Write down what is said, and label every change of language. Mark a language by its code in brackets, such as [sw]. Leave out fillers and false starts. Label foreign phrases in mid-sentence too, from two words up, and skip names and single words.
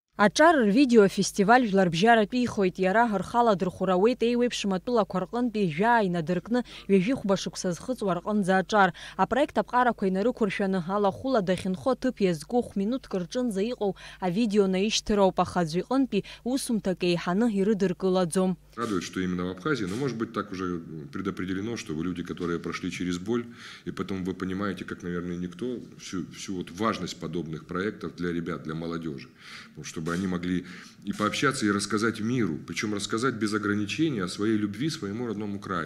[ab] Аҿар рвидеофестиваль жәларбжьаратәы ихоит иара рхала дырхәарауеит еиуеиԥшым атәылақәа рҟынтәи жәаа инадыркны ҩажәи хәба-шықәса зхыҵуа рҟынӡа аҿар. Апроект аԥҟарақәа инарықәыршәаны алахәыла дахьынхо аҭыԥ иазку минуҭк рҿынӡа иҟоу авидео наишьҭыроуп, аха аӡәы иҟынтәи усумҭак еиҳаны ирыдыркылаӡом. [ru] Радует, что именно в Абхазии, но может быть так уже предопределено, что вы люди, которые прошли через боль, и поэтому вы понимаете, как, наверное, никто, всю вот важность подобных проектов для ребят, для молодежи, чтобы они могли и пообщаться, и рассказать миру, причем рассказать без ограничений о своей любви, своему родному краю.